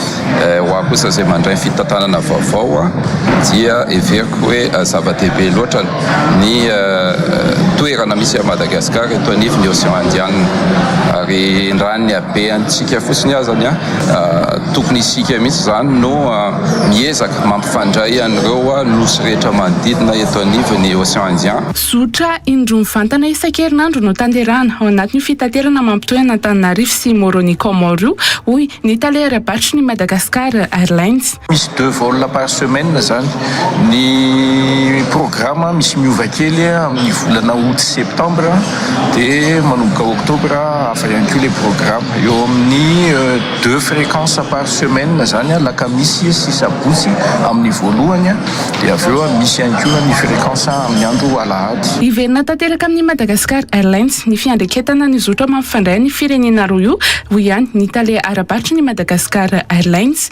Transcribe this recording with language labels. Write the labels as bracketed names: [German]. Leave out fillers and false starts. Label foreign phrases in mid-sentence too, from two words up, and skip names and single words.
[Malagasy] ho aho kosa izay mandray fitantanana vaovao dia everiko hoe zava-dehibe loatra ny toerana misy a Madagasikara eto anivon'ny Océan Indien ary raha ny habeantsika fotsiny azany tokony isika mihitsy zany no miezaka mampifandray an'ireo nosy rehetra manodidina eto anivon'ny Océan Indien. Zotra indroa mivantana isan-kerinandro no tanterahana ao anatin'ny fitaterana mampitohy Antananarivo sy Moroni Comore hoy ny taleram-batrotry ny Madagascar Airlines. Misy [French] 2 vols par semaine [Malagasy] zany ny programme misy miova kely amin'ny volana [French] août septembre [Malagasy] dia manomboka octobre hafa ihany koa le programme eo amin'ny [French] 2 fréquences par semaine [Malagasy] zany lakamisy sy sabotsy amin'ny voalohany dia avy eo misy ihany koa ny fréquence amin'ny andro alahady. Iverina tanteraka amin'ny Madagascar Airlines ny fiandreketana ny zotra mampifandray ny firenena roa io hoy ihany ny tale ara-batrotry ny Madagascar Airlines.